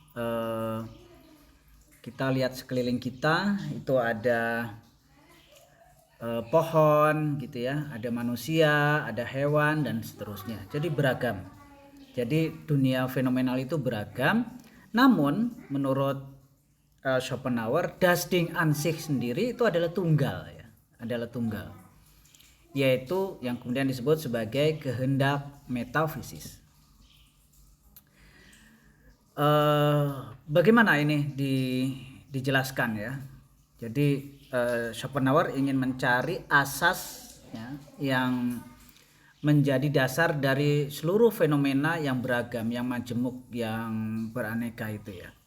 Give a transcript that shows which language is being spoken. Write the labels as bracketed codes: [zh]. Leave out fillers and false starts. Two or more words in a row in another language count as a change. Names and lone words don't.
[id] Kita lihat sekeliling kita itu ada pohon, gitu ya, ada manusia, ada hewan, dan seterusnya. Jadi beragam. Jadi dunia fenomenal itu beragam. Namun menurut Schopenhauer, [de] das Ding an sich [id] sendiri itu adalah tunggal, ya, adalah tunggal, yaitu yang kemudian disebut sebagai kehendak metafisis. Bagaimana ini dijelaskan, ya? Jadi Schopenhauer ingin mencari asas, ya, yang menjadi dasar dari seluruh fenomena yang beragam, yang majemuk, yang beraneka itu, ya.